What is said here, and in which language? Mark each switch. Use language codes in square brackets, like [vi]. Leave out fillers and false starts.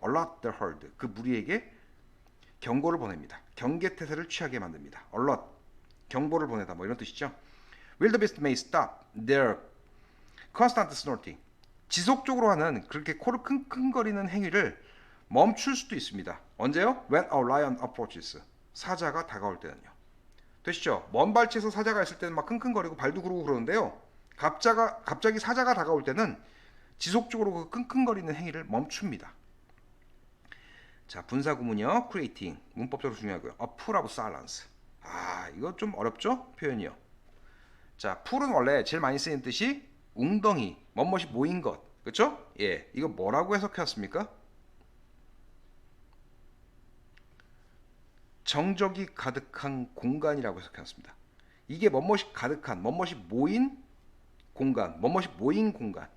[en] alert the herd [ko] 그 무리에게 경고를 보냅니다. 경계태세를 취하게 만듭니다. alert 경보를 보내다 뭐 이런 뜻이죠. [en] Wildebeest may stop their constant snorting [ko] 지속적으로 하는 그렇게 코를 킁킁거리는 행위를 멈출 수도 있습니다. 언제요? [en] When a lion approaches [ko] 사자가 다가올 때는요. 되시죠? 먼 발치에서 사자가 있을 때는 막 킁킁거리고 발도 구르고 그러는데요. 갑자기 사자가 다가올 때는 지속적으로 그 킁킁거리는 행위를 멈춥니다. 자, 분사 구문이요. creating 문법적으로 중요하고요. [en] a pool of silence [ko] 이거 좀 어렵죠? 표현이요. 자, pool은 원래 제일 많이 쓰이는 뜻이 웅덩이, 멋멋이 모인 것. 그렇죠? 예, 이거 뭐라고 해석해왔습니까? 정적이 가득한 공간이라고 해석해왔습니다. 이게 멋멋이 가득한, 멋멋이 모인 공간, 멋멋이 모인 공간.